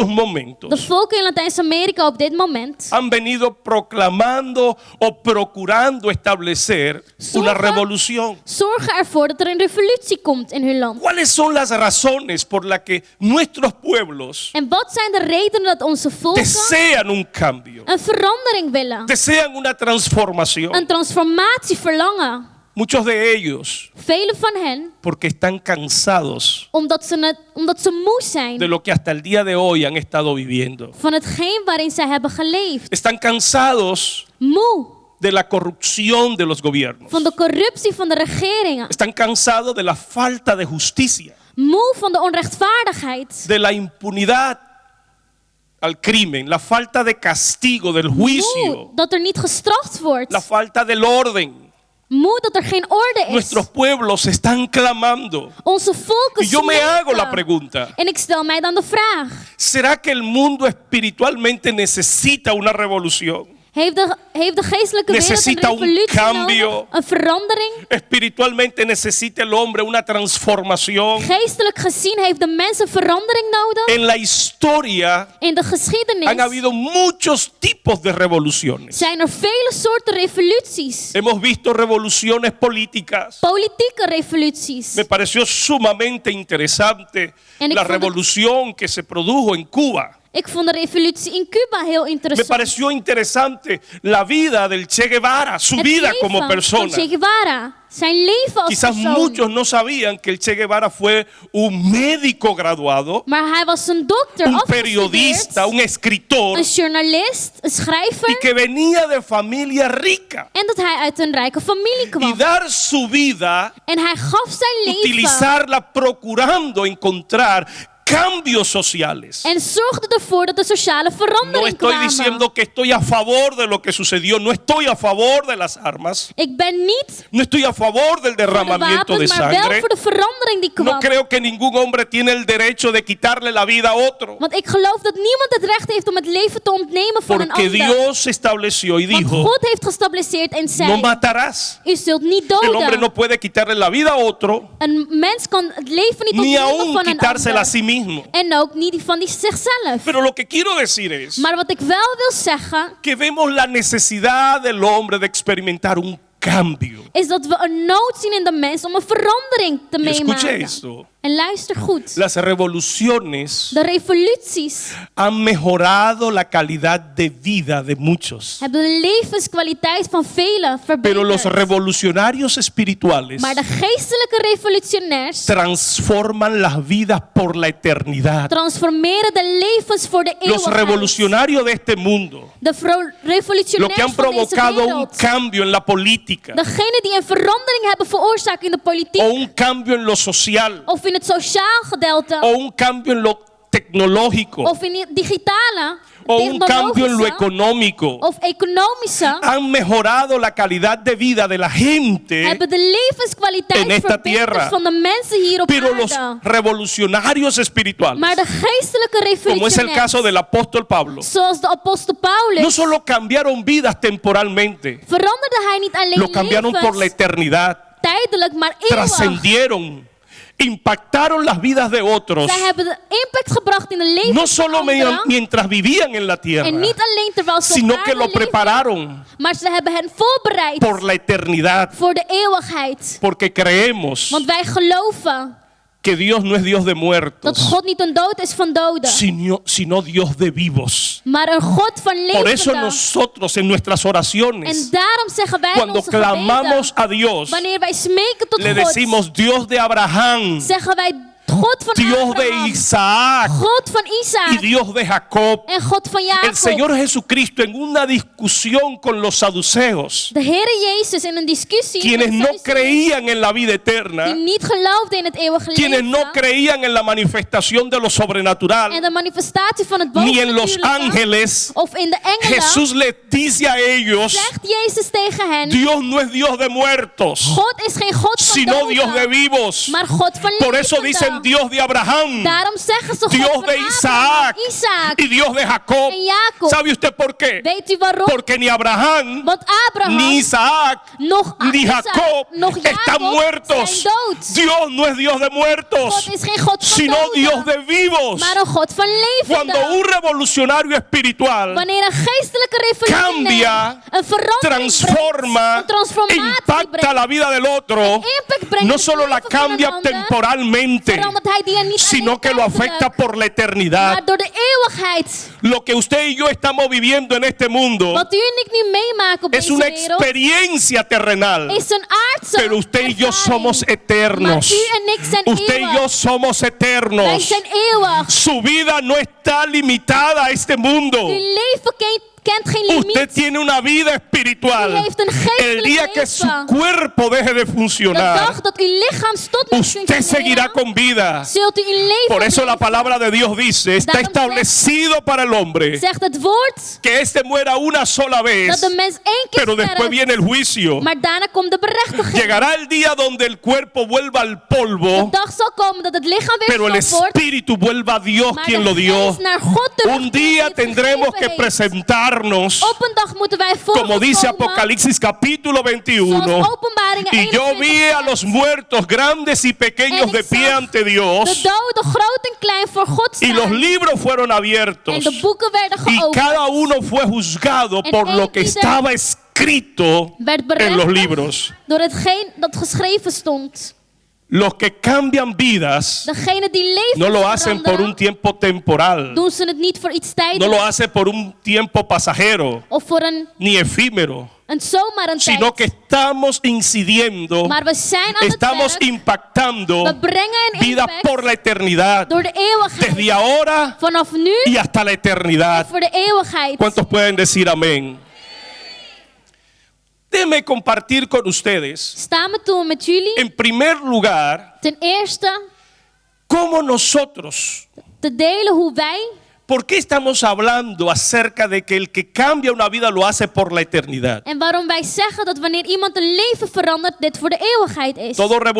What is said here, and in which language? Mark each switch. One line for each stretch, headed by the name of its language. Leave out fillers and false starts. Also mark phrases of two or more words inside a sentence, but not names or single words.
Spanish: de momentos,
Dutch: volken in Latijns-Amerika op dit moment
Spanish: han venido proclamando o procurando establecer una revolución.
Dutch: zorgen ervoor dat er een revolutie komt in hun land.
Spanish: ¿Cuáles son las razones por las que nuestros pueblos
Dutch: En wat zijn de redenen dat onze volken
Spanish: desean un cambio,
Dutch: een verandering willen,
Spanish: desean una transformación?
Dutch: een transformatie verlangen?
Spanish: Muchos de ellos
Dutch: Velen van hen,
Spanish: porque están cansados
Dutch: omdat ze moe zijn
Spanish: de lo que hasta el día de hoy han estado viviendo.
Dutch: van hetgeen waarin zij hebben geleefd.
Spanish: Están cansados
Dutch: Moe
Spanish: de la corrupción de los gobiernos.
Dutch: van de corruptie van de regeringen.
Spanish: Están cansados de la falta de justicia,
Dutch: Moe van de onrechtvaardigheid.
Spanish: de la impunidad al crimen, la falta de castigo, del
Dutch: Moe
Spanish: juicio,
Dutch: dat er niet gestraft wordt.
Spanish: la falta del orden.
Dutch: Moe dat er geen orde is.
Spanish: Nuestros pueblos están clamando.
Dutch: Onze volken
Spanish: Y yo me hago la
Dutch: smeken.
Spanish: pregunta,
Dutch: En ik stel mij dan de vraag.
Spanish: ¿será que el mundo espiritualmente necesita una revolución?
Dutch: Heeft de geestelijke wereld een
Spanish: Necesita un
Dutch: revolutie
Spanish: cambio.
Dutch: nodig? Een verandering?
Spanish: Espiritualmente necesita el hombre una transformación.
Dutch: Geestelijk gezien heeft de mens een verandering nodig.
Spanish: En la historia
Dutch: In de geschiedenis
Spanish: han habido muchos tipos de revoluciones.
Dutch: zijn er vele soorten revoluties.
Spanish: Hemos visto revoluciones políticas.
Dutch: Politieke revoluties.
Spanish: Me pareció sumamente interesante
Dutch: En ik
Spanish: la
Dutch: vond het-
Spanish: revolución que se produjo en Cuba.
Dutch: Ik vond de revolutie in Cuba heel
Spanish: Me
Dutch: interessant.
Spanish: pareció interesante la vida del Che Guevara, su
Dutch: Het
Spanish: vida
Dutch: leven
Spanish: como
Dutch: van
Spanish: persona.
Dutch: Che Guevara. Zijn leven als
Spanish: Quizás
Dutch: persoon.
Spanish: muchos no sabían que el Che Guevara fue un médico graduado,
Dutch: Maar hij was een dokter,
Spanish: un
Dutch: afgestudeerd,
Spanish: periodista, un escritor,
Dutch: een journalist, een schrijver.
Spanish: y que venía de familia rica.
Dutch: En dat hij uit een rijke familie
Spanish: Y
Dutch: kwam.
Spanish: dar su vida,
Dutch: En hij gaf zijn leven
Spanish: utilizarla procurando encontrar cambios sociales.
Dutch: en zorgde ervoor dat er sociale
Spanish: No
Dutch: verandering
Spanish: estoy
Dutch: kwamen.
Spanish: diciendo que estoy a favor de lo que sucedió, no estoy a favor de las armas,
Dutch: Ik ben niet
Spanish: no estoy a favor del
Dutch: voor de
Spanish: derramamiento de
Dutch: wapens, maar wel
Spanish: sangre.
Dutch: voor de verandering die
Spanish: No
Dutch: kwam.
Spanish: creo que ningún hombre tiene el derecho de quitarle la vida a otro,
Dutch: Want ik geloof dat niemand het recht heeft om het leven te ontnemen van een
Spanish: porque
Dutch: ander.
Spanish: Dios estableció y
Dutch: Want
Spanish: dijo,
Dutch: God heeft gestabiliseerd en
Spanish: no
Dutch: zei,
Spanish: matarás.
Dutch: u zult niet
Spanish: El hombre
Dutch: doden.
Spanish: no puede quitarle la vida a otro,
Dutch: Een mens kan het leven niet
Spanish: ni
Dutch: ontnemen
Spanish: aún
Dutch: van een
Spanish: quitársela a
Dutch: ander.
Spanish: sí mismo.
Dutch: En ook niet die van zichzelf.
Spanish: Pero lo que quiero decir es
Dutch: Maar wat ik wel wil zeggen,
Spanish: que vemos la necesidad del hombre de experimentar un cambio.
Dutch: is dat we een nood zien in de mens om een verandering te
Spanish: Y escuche
Dutch: meemaken.
Spanish: esto.
Dutch: En En luister goed.
Spanish: Las revoluciones
Dutch: De revoluties
Spanish: han mejorado la calidad de vida de muchos.
Dutch: hebben de levenskwaliteit van velen
Spanish: Pero los
Dutch: verbeterd.
Spanish: revolucionarios espirituales
Dutch: Maar de geestelijke revolutionairs
Spanish: transforman las vidas por la eternidad.
Dutch: transformeren de levens voor de
Spanish: Los
Dutch: eeuwigheid.
Spanish: revolucionarios de este mundo,
Dutch: De
Spanish: los que
Dutch: revolutionairs
Spanish: han
Dutch: van deze
Spanish: provocado un
Dutch: wereld.
Spanish: cambio en la política
Dutch: Degenen die een verandering hebben veroorzaakt in de politiek.
Spanish: o un cambio en lo social
Dutch: Of in het sociaal gedeelte.
Spanish: o un cambio en lo tecnológico
Dutch: Of in het digitale.
Spanish: o un cambio en lo
Dutch: Technologische.
Spanish: económico
Dutch: Of economische.
Spanish: han mejorado la calidad de vida de la gente.
Dutch: Hebben de levenskwaliteit
Spanish: en esta
Dutch: verbeterd
Spanish: tierra.
Dutch: van de mensen hier op
Spanish: Pero los
Dutch: aarde.
Spanish: revolucionarios espirituales,
Dutch: Maar de geestelijke
Spanish: como es el caso
Dutch: revolutionairs.
Spanish: del apóstol Pablo,
Dutch: Zoals de apostel Paulus.
Spanish: no solo cambiaron vidas temporalmente,
Dutch: Veranderde hij niet alleen
Spanish: lo cambiaron por la
Dutch: levens
Spanish: eternidad,
Dutch: tijdelijk, maar eeuwig.
Spanish: trascendieron, impactaron las vidas de otros,
Dutch: Zij hebben de impact gebracht in de levens
Spanish: no solo
Dutch: van anderen.
Spanish: mientras vivían en la tierra,
Dutch: En niet alleen terwijl ze op
Spanish: sino que
Dutch: aarde
Spanish: lo
Dutch: leven,
Spanish: prepararon
Dutch: maar ze hebben hen voorbereid
Spanish: por la eternidad,
Dutch: voor de eeuwigheid.
Spanish: porque creemos
Dutch: Want wij geloven
Spanish: que Dios no es Dios de
Dutch: dat
Spanish: muertos,
Dutch: God niet een dood is van doden,
Spanish: sino Dios de vivos.
Dutch: maar een God van
Spanish: Por eso
Dutch: levenden.
Spanish: nosotros en nuestras oraciones,
Dutch: En daarom zeggen wij in
Spanish: cuando
Dutch: onze
Spanish: clamamos
Dutch: gebeden,
Spanish: a Dios,
Dutch: wanneer wij smeken tot
Spanish: le
Dutch: God,
Spanish: decimos Dios de Abraham,
Dutch: zeggen wij God van
Spanish: Dios de
Dutch: Abraham,
Spanish: Isaac
Dutch: God van
Spanish: y
Dutch: Isaac
Spanish: Dios de Jacob.
Dutch: en God van
Spanish: El
Dutch: Jacob.
Spanish: Señor Jesucristo en una discusión con los saduceos,
Dutch: De Heere Jezus in een discussie
Spanish: quienes
Dutch: met
Spanish: no
Dutch: Sadduceeën,
Spanish: creían en la vida eterna,
Dutch: die niet geloofden in het eeuwige
Spanish: quienes
Dutch: leven
Spanish: no creían en la manifestación de lo
Dutch: en
Spanish: sobrenatural,
Dutch: de manifestatie van het
Spanish: ni en los
Dutch: bovennatuurlijke
Spanish: ángeles,
Dutch: of in de engelen,
Spanish: Jesús les dice a ellos,
Dutch: zegt Jezus tegen hen,
Spanish: Dios no es Dios de muertos,
Dutch: God is geen God van
Spanish: sino
Dutch: doden,
Spanish: Dios de vivos.
Dutch: maar God van
Spanish: Por eso
Dutch: levenden.
Spanish: dicen Dios de Abraham,
Dutch: Daarom zeggen ze God
Spanish: Dios
Dutch: van
Spanish: de
Dutch: Abraham,
Spanish: Isaac
Dutch: Isaac
Spanish: y Dios de Jacob.
Dutch: en Jacob.
Spanish: ¿Sabe usted por qué?
Dutch: Weet u waarom?
Spanish: Porque ni Abraham,
Dutch: Want Abraham,
Spanish: ni Isaac,
Dutch: nog
Spanish: ni
Dutch: Isaac,
Spanish: Jacob
Dutch: nog
Spanish: están
Dutch: Jacob
Spanish: muertos.
Dutch: zijn dood.
Spanish: Dios no es Dios de muertos,
Dutch: God is geen God van
Spanish: sino
Dutch: doden,
Spanish: Dios de vivos.
Dutch: maar een God van
Spanish: Cuando
Dutch: levenden.
Spanish: un revolucionario espiritual
Dutch: Wanneer een geestelijke revolutionair
Spanish: cambia,
Dutch: een verandering
Spanish: transforma,
Dutch: brengt, een transformatie
Spanish: impacta
Dutch: brengt,
Spanish: la vida del otro,
Dutch: impact brengt
Spanish: no
Dutch: in het
Spanish: solo la
Dutch: leven van een
Spanish: cambia
Dutch: ander,
Spanish: temporalmente,
Dutch: verandert hij die er niet
Spanish: sino
Dutch: alleen
Spanish: que lo afecta
Dutch: tijdelijk,
Spanish: por la eternidad.
Dutch: maar door de eeuwigheid.
Spanish: Lo que usted y yo estamos viviendo en este mundo
Dutch: Wat u en ik nu meemaken op
Spanish: es
Dutch: deze
Spanish: una
Dutch: wereld
Spanish: experiencia terrenal,
Dutch: is een aardse
Spanish: pero usted y yo
Dutch: ervaring.
Spanish: somos eternos.
Dutch: Maar u en ik zijn
Spanish: Usted y
Dutch: eeuwig.
Spanish: yo somos
Dutch: Wij
Spanish: eternos.
Dutch: zijn eeuwig.
Spanish: Su vida no está limitada a este mundo.
Dutch: Uw leven kent geen
Spanish: Usted
Dutch: limiet.
Spanish: tiene una vida espiritual.
Dutch: U heeft een geestelijk
Spanish: El día que su
Dutch: leven.
Spanish: cuerpo deje de
Dutch: De
Spanish: funcionar,
Dutch: dag dat uw lichaam stopt met
Spanish: usted seguirá
Dutch: functioneren,
Spanish: con vida.
Dutch: zult u uw leven
Spanish: Por eso la
Dutch: blijven.
Spanish: palabra de Dios dice, está
Dutch: Daarom
Spanish: establecido para el hombre
Dutch: Zegt het woord
Spanish: que éste muera una sola
Dutch: dat
Spanish: vez,
Dutch: de mens één keer
Spanish: pero después
Dutch: sterft,
Spanish: viene el juicio.
Dutch: maar daarna komt de berechtiging.
Spanish: Llegará el día donde el cuerpo vuelva al polvo,
Dutch: De dag zal komen dat het lichaam weer
Spanish: pero el
Dutch: stof wordt,
Spanish: espíritu vuelva a Dios
Dutch: maar
Spanish: quien
Dutch: de
Spanish: lo dio.
Dutch: geest naar God terug
Spanish: Un día tendremos que presentarnos,
Dutch: Op een dag moeten wij
Spanish: como dice
Dutch: voorkomen,
Spanish: Apocalipsis capítulo
Dutch: zoals
Spanish: 21,
Dutch: Openbaringen
Spanish: y yo
Dutch: 21
Spanish: vi a
Dutch: zegt.
Spanish: los muertos grandes y pequeños
Dutch: En
Spanish: de
Dutch: ik
Spanish: pie
Dutch: zag
Spanish: ante
Dutch: De
Spanish: Dios,
Dutch: doden, groot en klein, voor God
Spanish: y los
Dutch: staan.
Spanish: libros fueron
Dutch: En
Spanish: abiertos,
Dutch: de boeken werden
Spanish: y
Dutch: geopend.
Spanish: cada uno fue juzgado
Dutch: En
Spanish: por lo
Dutch: één
Spanish: que
Dutch: ieder
Spanish: estaba escrito
Dutch: werd
Spanish: en los
Dutch: berechtigd
Spanish: libros.
Dutch: door hetgeen dat geschreven stond.
Spanish: Los que cambian vidas
Dutch: Degene die leven
Spanish: no lo hacen por un tiempo temporal,
Dutch: doen ze het niet voor iets
Spanish: no
Dutch: tijdelijks
Spanish: lo hacen por un tiempo pasajero
Dutch: of voor
Spanish: ni efímero,
Dutch: zomaar een
Spanish: sino que
Dutch: tijd.
Spanish: estamos incidiendo,
Dutch: Maar we zijn aan
Spanish: estamos
Dutch: het werk.
Spanish: impactando
Dutch: We brengen een
Spanish: vidas
Dutch: impact
Spanish: por la eternidad,
Dutch: door de eeuwigheid.
Spanish: desde ahora
Dutch: Vanaf nu
Spanish: y hasta la eternidad.
Dutch: voor de eeuwigheid.
Spanish: ¿Cuántos pueden decir amén? Déjenme compartir con ustedes,
Dutch: Staan we toe met jullie.
Spanish: en primer lugar,
Dutch: Ten eerste
Spanish: cómo nosotros,
Dutch: te delen hoe wij,
Spanish: ¿por qué estamos hablando acerca de que el que cambia una vida lo hace por la eternidad?
Dutch: en waarom wij zeggen dat wanneer iemand een leven verandert, dit voor de eeuwigheid is.